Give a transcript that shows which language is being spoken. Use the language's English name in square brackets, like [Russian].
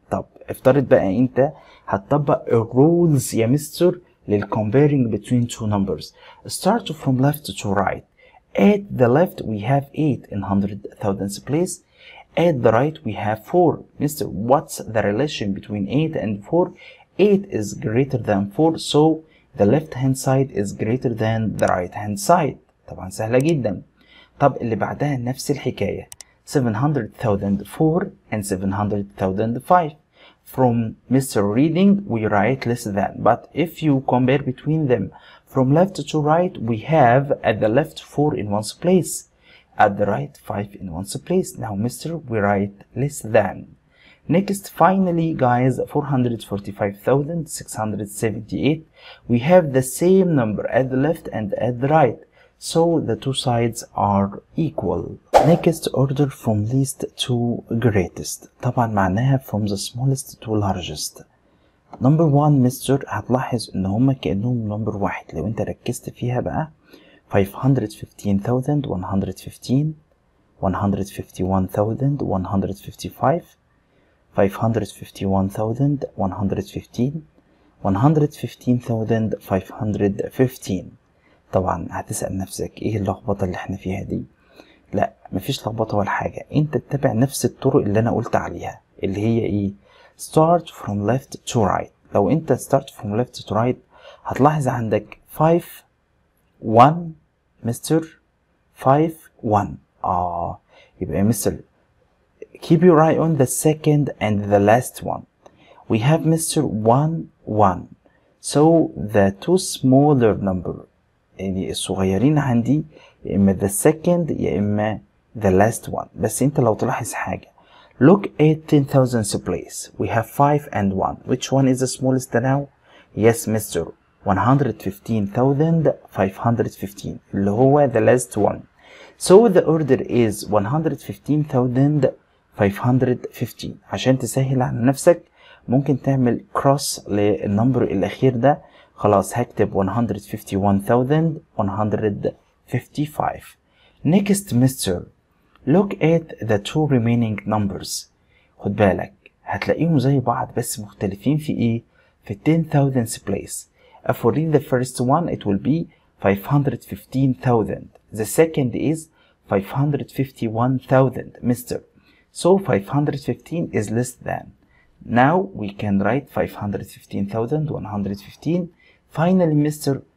[Arabic] طب افترض بقى انت هتطبق الرولز يا مستر لل [English] comparing between two numbers. Start from left to right. At the left we have 8 in 100,000 place. At the right we have 4. Mister, what's the relation between 8 and 4? 8 is greater than 4, so the left hand side is greater than the right hand side. [Arabic] طبعا سهلة جدا. طب اللي بعدها نفس الحكاية 700,004 and 700,005. [English] From Mr. Reading we write less than, but if you compare between them from left to right we have at the left 4 in one's place, at the right 5 in one's place. Now Mr. we write less than. Next, finally guys, 445,678 we have the same number at the left and at the right, so the two sides are equal. Next, order from least to greatest. [Arabic] طبعا معناها [English] from the smallest to largest. [Arabic] Number 1 مستر هتلاحظ ان هما كأنهم نمبر واحد. لو انت ركزت فيها بقى 515,115 151,155 551,115 115,515. طبعا هتسأل نفسك ايه اللخبطة اللي احنا فيها دي؟ لا مفيش لخبطة ولا حاجة، انت تتبع نفس الطرق اللي انا قلت عليها اللي هي ايه؟ [English] start from left to right. [Arabic] لو انت [English] start from left to right [Arabic] هتلاحظ عندك 5 1 مستر 5 1. يبقى يا مستر [English] keep your eye on the second and the last one. We have Mr. 1 1, so the two smaller number [Arabic] يعني الصغيرين عندي يا اما [English] the second يا اما the last one. [Arabic] بس انت لو تلاحظ حاجة [English] look at 10,000 place we have 5 and 1. Which one is the smallest now? Yes Mr. 115,515 [Arabic] اللي هو [English] the last one. So the order is 115,515. [Arabic] عشان تسهل على نفسك ممكن تعمل cross للنمبر الأخير ده. خلاص هكتب 151,155. Next Mr. [English] Look at the two remaining numbers. [Arabic] خد بالك هتلاقيهم زي بعض بس مختلفين في ايه؟ في 10,000 place. [English] If we read the first one it will be 515,000. The second is 551,000 Mr. So 515 is less than. Now we can write 515,115. Finally Mr.